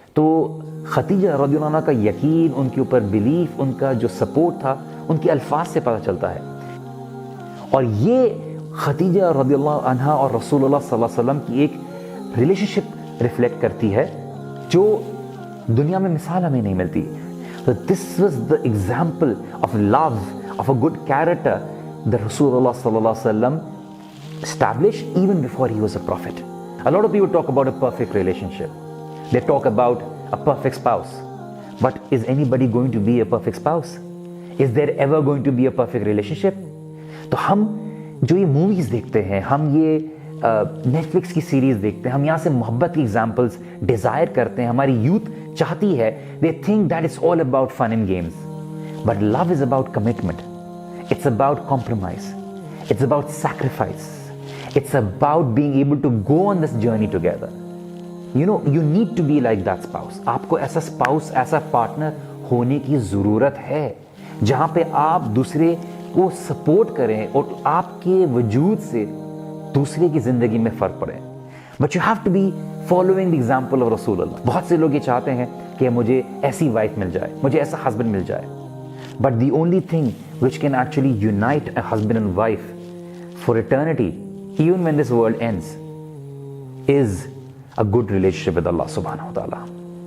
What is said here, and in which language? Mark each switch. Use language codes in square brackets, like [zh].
[ur] تو خدیجہ رضی اللہ عنہ کا یقین، ان کے اوپر بلیف، ان کا جو سپورٹ تھا، ان کے الفاظ سے پتہ چلتا ہے. اور یہ خدیجہ رضی اللہ عنہ اور رسول اللہ صلی اللہ علیہ وسلم کی ایک ریلیشن شپ ریفلیکٹ کرتی ہے جو دنیا میں مثال ہمیں نہیں ملتی. [en] So this was the example of love, of a good character that Rasulullah sallallahu alaihi wasallam established even before he was a prophet. A lot of people talk about a perfect relationship. They talk about a perfect spouse. But is anybody going to be a perfect spouse? Is there ever going to be a perfect relationship? [ur] تو ہم جو یہ movies دیکھتے ہیں، ہم یہ net flicks کی series دیکھتے ہیں، ہم یہاں سے محبت کی ایگزامپلس ڈیزائر کرتے ہیں. ہماری یوتھ چاہتی ہے، [en] they think that it's all about fun and games. But love is about commitment. It's about compromise. It's about sacrifice. It's about being able to go on this journey together. You need to be like that spouse. [ur] آپ کو ایسا spouse، ایسا partner ہونے کی ضرورت ہے جہاں پہ آپ دوسرے کو سپورٹ کریں اور آپ کے وجود سے دوسرے کی زندگی میں فرق پڑے. [en] But you have to be following the example of رسول اللہ. [ur] بہت سے لوگ یہ چاہتے ہیں کہ مجھے ایسی وائف مل جائے, مجھے ایسا ہسبینڈ مل جائے. [en] But the only thing which can actually unite a husband and wife for eternity, even when this world ends, is a good relationship with Allah subhanahu wa ta'ala.